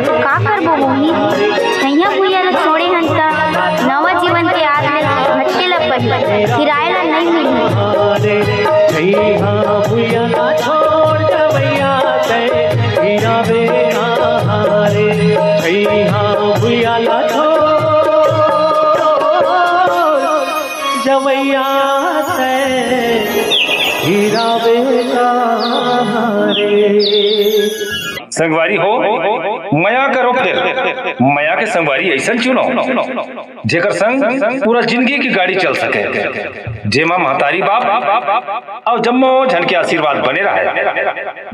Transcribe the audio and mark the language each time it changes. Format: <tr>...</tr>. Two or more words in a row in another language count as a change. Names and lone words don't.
<hne>का करबो मोहित, छैया भूया ला छोड़े हंता नवा जीवन के आग में भटके ला पड़ी, किराए ला नहीं मिली। छैया भूया ला छोड़ जवैया ते हीरावे हारे, छैया भूया ला छोड़ जवैया ते हीरावे हारे। संगवारी हो मया करो, फिर मया के संगवारी ऐसा चुनो जेकर संग पूरा जिंदगी की गाड़ी चल सके, जेमा महतारी बाप और जम्मो झन के आशीर्वाद बने रहे।</hne>